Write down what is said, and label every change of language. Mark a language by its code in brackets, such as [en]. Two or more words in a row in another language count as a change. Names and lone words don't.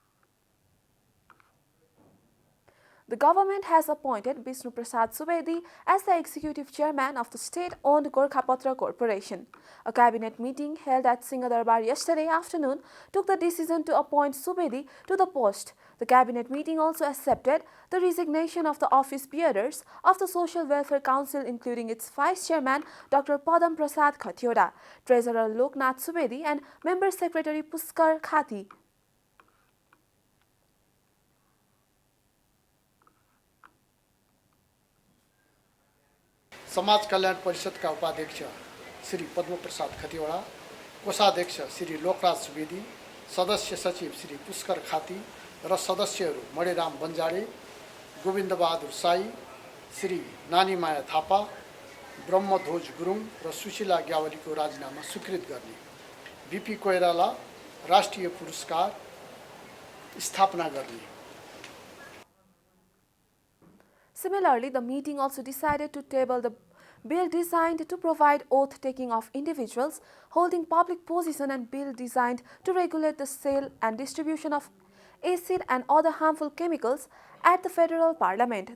[en] The government has appointed Vishnu Prasad Subedi as the executive chairman of the state-owned Gorkhapatra Corporation. A cabinet meeting held at Singhadarbar yesterday afternoon took the decision to appoint Subedi to the post. The cabinet meeting also accepted the resignation of the office bearers of the Social Welfare Council, including its vice chairman Dr. Padam Prasad Khatioda, treasurer Loknath Subedi, and member secretary Puskar Khati. [ne] समाज कल्याण परिषद का उपाध्यक्ष श्री पद्म प्रसाद खतिवड़ा, कोषाध्यक्ष श्री लोकराज सुवेदी, सदस्य सचिव श्री पुष्कर खाती र सदस्यहरू मणिराम बन्जाडे, गोविन्द बहादुर साई, श्री नानीमाया थापा, ब्रह्मध्वज गुरुङ र सुशीला ग्यावलीको राजीनामा स्वीकृत गर्ने, बीपी कोइराला राष्ट्रिय पुरस्कार स्थापना गर्ने। [en] Similarly, the meeting also decided to table the bill designed to provide oath-taking of individuals holding public position and bill designed to regulate the sale and distribution of acid and other harmful chemicals at the federal parliament.